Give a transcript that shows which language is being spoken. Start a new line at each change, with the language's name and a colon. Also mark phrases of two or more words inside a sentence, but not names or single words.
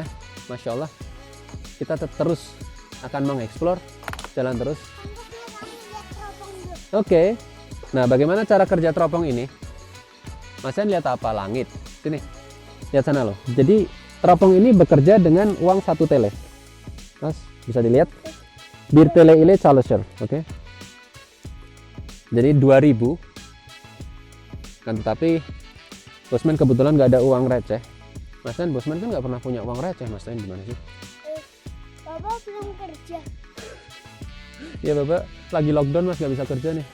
Arabic: ما شاء الله,
Indonesian: kita terus akan mengeksplor, jalan terus. Oke. Nah, bagaimana cara kerja teropong ini? Masnya lihat apa? Langit. Sini. Lihat sana loh. Jadi teropong ini bekerja dengan uang 1 tele. Mas, bisa dilihat.
Turkish: Bir tele ile çalışır.
Indonesian: Oke. Jadi 2000. Kan tetapi Bosman kebetulan nggak ada uang receh. Mas Dan, Bosman kan nggak pernah punya uang receh. Mas Dan gimana sih? Bapak belum kerja. Ya Bapak lagi lockdown Mas, nggak bisa kerja nih.